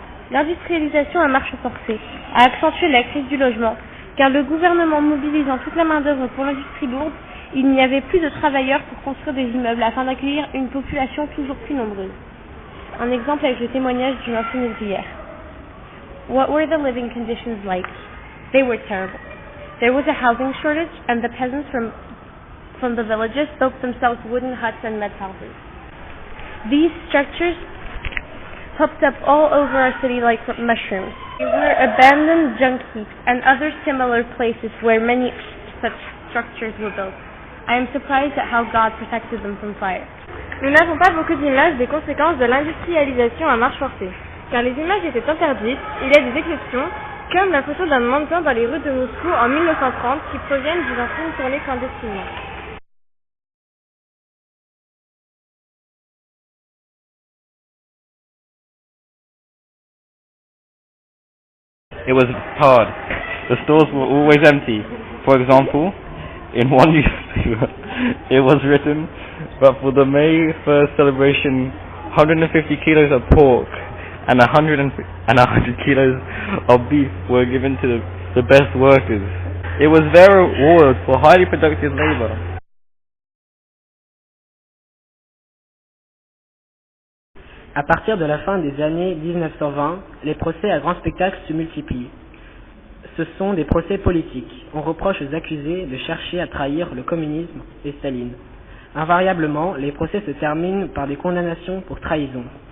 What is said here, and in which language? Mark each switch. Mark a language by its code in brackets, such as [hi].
[fr] L'industrialisation à marche forcée a accentué la crise du logement, car le gouvernement mobilisant toute la main-d'œuvre pour l'industrie lourde, il n'y avait plus de travailleurs pour construire des immeubles afin d'accueillir une population toujours plus nombreuse. Un exemple avec le témoignage d'une ancienne ouvrière. [en] What were the living conditions like? They were terrible. There was a housing shortage and the peasants from the villages built themselves wooden huts and mud houses. These structures popped up all over our city like mushrooms. They were abandoned junk heaps and other similar places where many such structures were built. I am surprised at how God protected them from fire. [fr] Nous n'avons pas beaucoup d'images des conséquences de l'industrialisation à marche forcée, car les images étaient interdites. Il y a des exceptions, comme la photo d'un mannequin dans les rues de Moscou en 1930 qui proviennent d'une ancienne tournée clandestinement. [en] It was hard. The stores were always empty. For example, in one newspaper, it was written, but for the May 1st celebration, 150 kilos of pork and 100 kilos of beef were given to the best workers. It was their reward for highly productive labor. [fr] À partir de la fin des années 1920, les procès à grand spectacle se multiplient. Ce sont des procès politiques. On reproche aux accusés de chercher à trahir le communisme et Staline. Invariablement, les procès se terminent par des condamnations pour trahison.